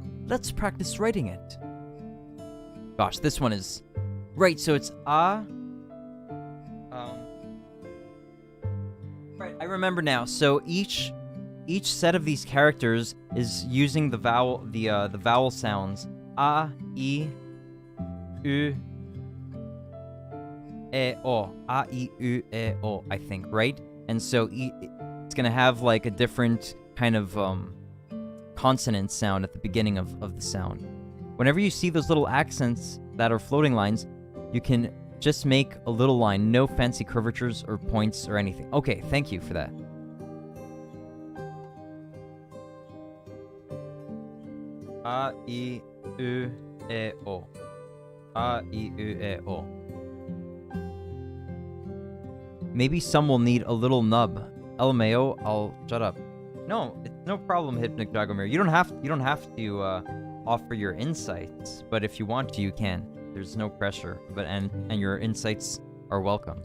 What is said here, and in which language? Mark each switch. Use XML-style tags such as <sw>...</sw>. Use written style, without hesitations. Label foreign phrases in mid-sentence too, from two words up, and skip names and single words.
<en>Let's practice writing it. Gosh, this one is... Right, so it's ah. Right, I remember now. So each set of these characters is using the vowel sounds a, I, u, e, o. A, I, u, e, o, I think, right? And so it's gonna have like a different kind of consonant sound at the beginning of the sound. Whenever you see those little accents that are floating lines, you can just make a little line, no fancy curvatures or points or anything. Okay, thank you for that. A, I, U, E, O. A, I, U, E, O. Maybe some will need a little nub. LMAO, I'll shut up. No, it's no problem, Hypnic Dragomir. You don't have to offer your insights, but if you want to, you can. There's no pressure, but and your insights are welcome.</en>